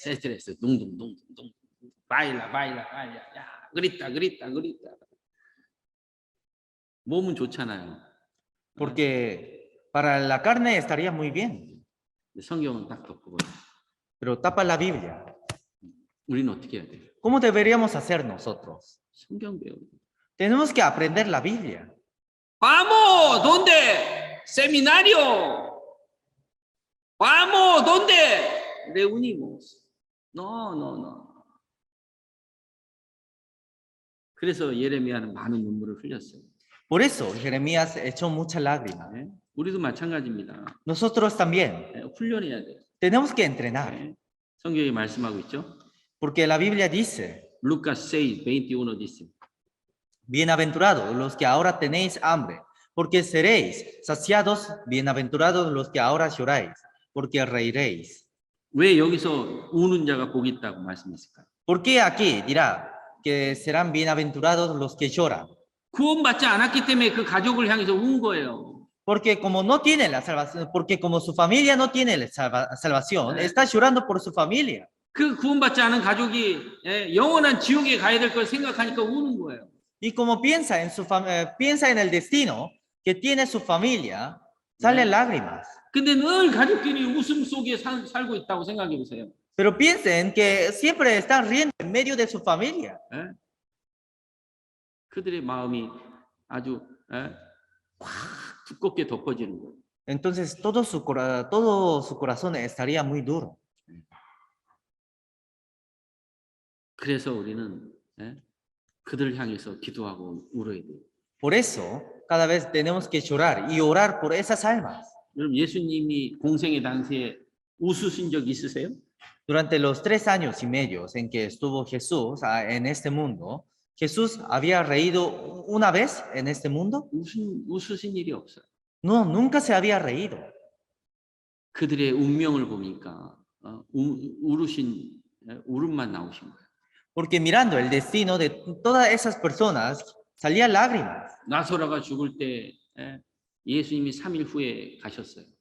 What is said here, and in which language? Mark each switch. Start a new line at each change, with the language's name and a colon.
Korean: 스트레스 둥둥둥둥 바일라 야 그립다 몸은 좋잖아요.
Spanish: Porque para la carne estaría muy bien,
Korean: 성경은 딱 덮고
Spanish: pero tapa la Biblia.
Korean: 우리는 어떻게 해야 돼요?
Spanish: ¿Cómo deberíamos hacer nosotros?
Korean: 성경 배우고.
Spanish: Tenemos que aprender la Biblia. Vamos, ¿dónde? Seminario. Vamos, ¿dónde? Reunimos. No.
Korean: 그래서 예레미야는 많은 눈물을 흘렸어요.
Spanish: Por eso Jeremías echó muchas lágrimas.
Korean: 네? 우리도 마찬가지입니다.
Spanish: Nosotros también
Korean: 네, 훈련해야 돼요.
Spanish: tenemos que entrenar,
Korean: 네. 성경이 말씀하고 있죠.
Spanish: porque la Biblia dice, Lucas 6:21 dice. bienaventurados los que ahora tenéis hambre, porque seréis saciados, bienaventurados los que ahora lloráis, porque reiréis.
Korean: 왜 여기서 우는 자가 복이 있다고 말씀했을까요?
Spanish: ¿Por qué aquí dirá que serán bienaventurados los que lloran?
Korean: 구원받지 않았기 때문에 그 가족을 향해서 운 거예요.
Spanish: Porque como no tiene la salvación, porque como su familia no tiene la salvación, está llorando por su familia.
Korean: 그 구원받지 않은 가족이 영원한 지옥에 가야 될 걸 생각하니까 우는 거예요.
Spanish: Y como piensa piensa en el destino que tiene su familia, salen lágrimas.
Korean: 근데 늘 가족끼리 웃음 속에 살고 있다고 생각해 보세요.
Spanish: Pero piensen que siempre están riendo en medio de su familia.
Korean: 그들의 마음이 아주 꽉 두껍게 덮어지는 거예요.
Spanish: Entonces todo su corazón estaría muy duro.
Korean: 그래서 우리는 그들을 향해서 기도하고 울어야 돼요.
Spanish: Por eso, cada vez tenemos que llorar y orar por esas almas.
Korean: 여러분 예수님이 공생의 당시에 웃으신 적 있으세요?
Spanish: Durante los 3 años y medio en que estuvo Jesús en este mundo, ¿Jesús había reído una vez en este mundo?
Korean: 웃으신 일이 없어요.
Spanish: No, nunca se había reído.
Korean: 그들의 운명을 보니까 울으신 울음만 나오신 거예요.
Spanish: Porque mirando el destino de todas esas personas, salían lágrimas.
Korean: 나소라가 죽을 때 예수님이 3일 후에 가셨어요.